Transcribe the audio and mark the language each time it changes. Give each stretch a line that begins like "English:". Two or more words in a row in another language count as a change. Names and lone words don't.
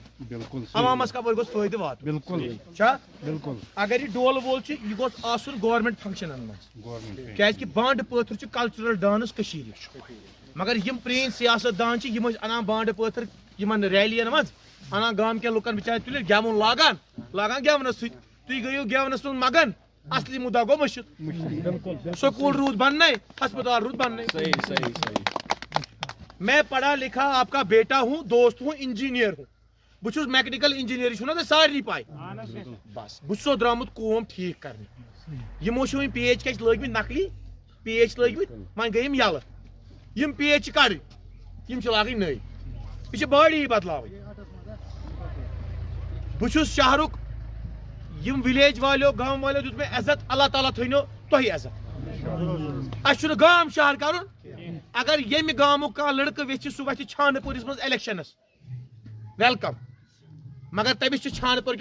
Kashmiri: عوامس کپٲرۍ گوٚژھ فٲیدٕ واتُن چھا اگر یہِ ڈولہٕ وول چھُ یہِ گوٚژھ آسُن گورمنٹ فنٛکشنن منٛز کیٛازِ کہِ بانڈٕ پٲتھر چھُ
English: cultural dance
Kashmiri: کٔشیٖرِ مگر یِم پرٛٲنۍ سیاست دان چھِ یِم ٲسۍ انان بانڈٕ پٲتھر یِمن ریلین منٛز انان گامکٮ۪ن لُکن بِچارِ تُلِتھ گٮ۪وُن لاگان گٮ۪ونس سۭتۍ تُہۍ گٔیِو گٮ۪ونس منٛز مگن اصلی مُدا گوٚو مٔشِد سکوٗل روٗد بننے ہسپتال روٗد بننے
Urdu: میں پڑھا لکھا آپ کا بیٹا ہوں دوست ہوں انجینئر ہوں
Kashmiri: بہٕ چھُس
English: mechanical engineer
Kashmiri: چھُو نا تۄہہِ سارنٕے پاے بس بہٕ چھُسو درٛامُت کٲم ٹھیٖک کرنہِ یِمو چھِ وۄنۍ PH کیٛاہ چھِ لٲگمٕتۍ نقلی PH لٲگمٕتۍ وۄنۍ گٔے یِم یَلہٕ یِم PH چھِ کڑٕنۍ یِم چھِ لاگٕنۍ نٔے یہِ چھِ باڈی بدلاوٕنۍ بہٕ چھُس شہرُک یِم وِلیج والیو گام والیو دیُت مےٚ عزت اللہ تعالیٰ تھٲینو تۄہہِ عزت اَسہِ چھُنہٕ گام شہر کرُن اگر ییٚمہِ گامُک کانٛہہ لڑکہٕ ویژھِ سُہ وَتھِ چھانہٕ پوٗرِس منٛز الیکشنس ویلکم مگر تٔمِس چھِ چھانہٕ پوٗر